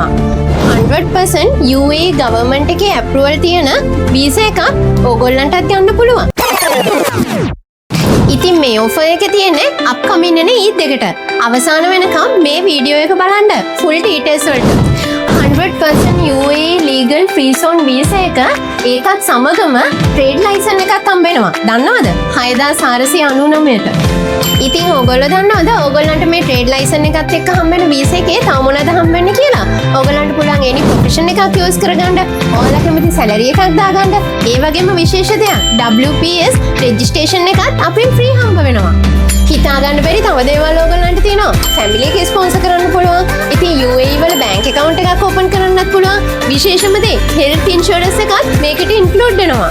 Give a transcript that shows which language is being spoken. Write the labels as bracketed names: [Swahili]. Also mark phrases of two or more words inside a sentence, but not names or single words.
[Sinhala] 100% UAE ගවර්න්මන්ට් එකේ ඇප්‍රූවල් තියෙන වීසා එකක් ඕගොල්ලන්ටත් යන්න පුළුවන්. ඉතින් මේ ඔෆර් එක තියෙන්නේ අප්කමින් එන ඊද් එකට. අවසාන වෙනකම් මේ වීඩියෝ එක බලන්න [English] full details [Sinhala] වලට. 100% UAE [English] legal free zone visa [Sinhala] එක ඒකත් සමගම [English] trade license [Sinhala] එකක් හම්බ වෙනවා. දන්නවද? 6499ට. ඉතින් ඕගොල්ලෝ දන්නවද ඕගොල්ලන්ට මේ [English] trade license [Sinhala] එකත් එක්ක හම්බ වෙන visa එකේ තව මොනවද හම්බ වෙන්නේ කියලා? ඕගොල්ලන්ට පුළුවන් [English] any profession [Sinhala] එකක් use කරගන්න, ඔයාලා කැමති salary එකක් දාගන්න. ඒ වගේම විශේෂ දෙයක් [English] WPS registration [Sinhala] එකත් අපෙන් free හම්බ වෙනවා. හිතාගන්න බැරි තව දේවල් ඕගොල්ලන්ට තියෙනවා. ෆැමිලි එක ස්පොන්සර් කරන්න පුළුවන්. ඉතින් UAE වල [English] bank account [Sinhala] එකක් ඕපන් කරන්නත් පුළුවන්. විශේෂම දේ [English] health insurance [Sinhala] එකත් මේකට include වෙනවා.